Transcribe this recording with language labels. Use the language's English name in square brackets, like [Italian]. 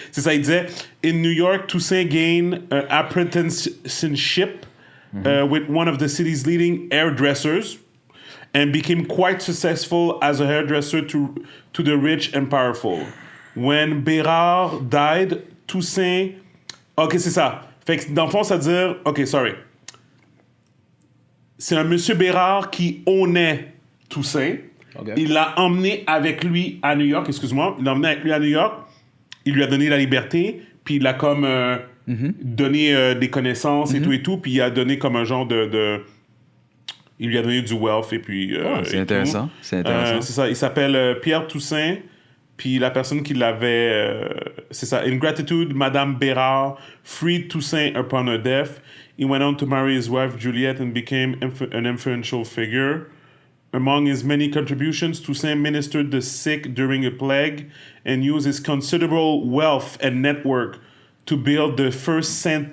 [French] C'est ça, il disait, [English] in New York, Toussaint gained an apprenticeship with one of the city's leading hairdressers and became quite successful as a hairdresser to the rich and powerful. When Bérard died, Toussaint... [French] OK, c'est ça. Fait que dans le fond, ça veut dire... OK, sorry. C'est un monsieur Bérard qui ownait Toussaint. Okay. Il l'a emmené avec lui à New York, excuse-moi. Il l'a emmené avec lui à New York. Il lui a donné la liberté. Puis il a comme donné des connaissances et tout. Puis il a donné comme un genre de il lui a donné du wealth et puis... c'est intéressant. C'est intéressant. C'est ça. Il s'appelle Pierre Toussaint. Puis la personne qui l'avait... c'est ça. [English] In gratitude, Madame Bérard freed Toussaint upon her death. He went on to marry his wife, Juliette, and became an influential figure. Among his many contributions, Toussaint ministered the sick during a plague and used his considerable wealth and network to build the first St.